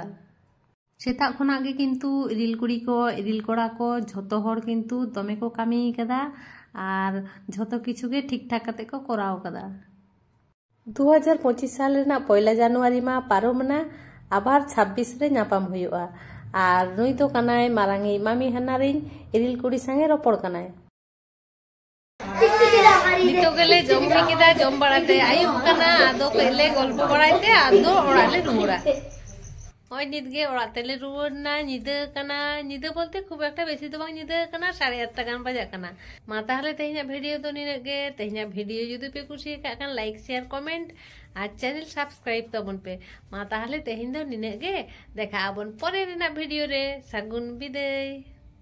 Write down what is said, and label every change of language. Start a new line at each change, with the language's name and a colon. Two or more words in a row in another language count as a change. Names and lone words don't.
Santali: सेताग खनाग गे किन्तु इरिल कुड़ी को इरिल कोड़ा को झोतो हड़ किन्तु दमे को कामी कादा और झोतो किछु गे ठीक ठाक काते को कराव कादा। 2025 साल रेना 1 জানুয়ারি मा पारोमना आबार 26 रे नापाम हुयुगा। और नुई दो कानाय मारांगी मामी हानारिन इरिल कुड़ी संगे रोपड़ कानाय। नितो गेले जम हुई केदा जम बाड़ाते आयुब काना आदो केले गल्प बाड़ाइते आदो ओड़ाले रुमुरा। हॉय नितगे ओड़ाग तेले रुवारना निदा काना निदा बोलते खूब एकटा बेसी दो बांग निदा काना 8:30 गान बाजाग काना। मा ताहले तेहेñा भिडियो दो निनाग गे तेहेñा भिडियो जुदि पे कुसी काग कान
English: like share comment
Santali: और
English: channel subscribe
Santali: तबन पे। मा ताहले तेहेñ दो निनाग गे देखा आबन परे रेना भिडियो रे सागुन बिदाय।